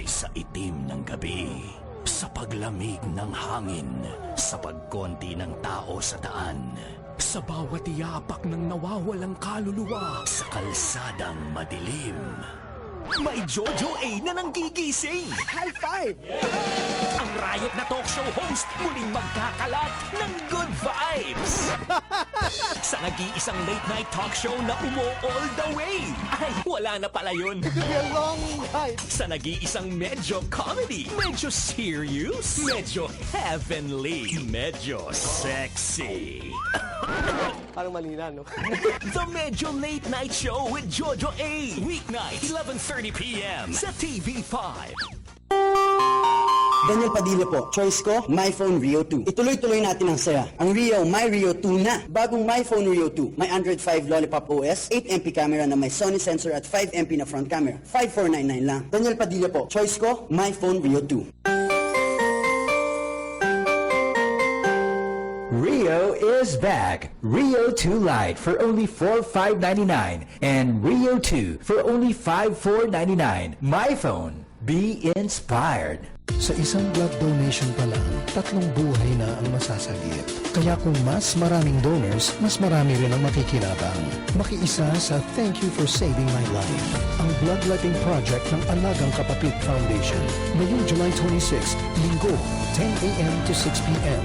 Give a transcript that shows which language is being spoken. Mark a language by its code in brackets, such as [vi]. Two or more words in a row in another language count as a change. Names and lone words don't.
[tl] Sa itim ng gabi, sa paglamig ng hangin, sa pagkonti ng tao sa daan, sa bawat yapak ng nawawalang kaluluwa, sa kalsadang madilim, may Jojo A na nanggigising! [en] High five! [tl] Ang riot na [en] talk show host [tl] muling magkakalat ng [en] good vibes! [tl] Sa nag-iisang [en] late night talk show na all the way! [tl] Ay, wala na pala yun! Sa nag-iisang medyo comedy, medyo serious, medyo heavenly, medyo sexy. Parang malina, no? [en] The Medyo Late Night Show with Jojo A. Weeknight, 11:30 p.m. sa TV5. [tl] Daniel Padilla po. Choice ko, My Phone Rio 2. Ituloy-tuloy natin ang saya. Ang Rio, My Rio 2 na. Bagong My Phone Rio 2. May Android 5 Lollipop OS, 8MP camera na may Sony sensor at 5MP na [en] front camera. [tl] 5,499 lang. Daniel Padilla po. Choice ko, My Phone Rio 2. [en] Rio is back. Rio 2 Lite for only $4,599 and Rio 2 for only $5,499. My phone. Be inspired. [tl] Sa isang blood donation pa lang, 3 buhay na ang masasagip. Kaya kung mas maraming donors, mas marami rin ang makikinabang. Makiisa sa Thank You for Saving My Life, ang bloodletting project ng Alagang Kapatid Foundation. Ngayong July 26, Linggo, 10 a.m. to 6 p.m.